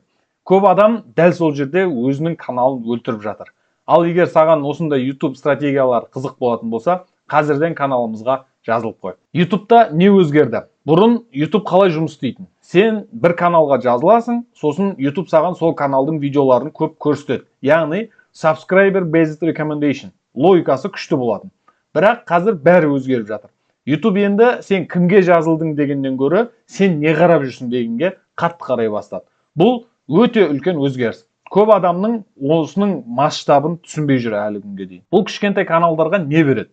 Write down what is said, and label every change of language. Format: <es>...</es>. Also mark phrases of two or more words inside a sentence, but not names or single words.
<kk>Көп адам дәл сол жерде өзінің каналын өлтіріп жатыр. Ал егер саған осындай YouTube стратегиялар қызық болатын болса, қазірден каналымызға жазылып қой. YouTube'да не өзгерді? Бұрын YouTube қалай жұмыс істейтін? Сен бір каналға жазыласың, сосын YouTube саған сол каналдың видеоларын көп көрсетеді. Яғни</kk> <en>subscriber based recommendation</en> <kk>логикасы күшті болатын. Бірақ қазір бәрі өзгеріп жатыр. YouTube енді сен кімге жазылдың дегеннен гөрі, сен не қарап жүрсің дегенге қатты қарай бастады. Бұл өте үлкен өзгеріс. Көп адамның осының масштабын түсінбей жүр әлі күнге дейін. Бұл кішкентай каналдарға не береді?</kk>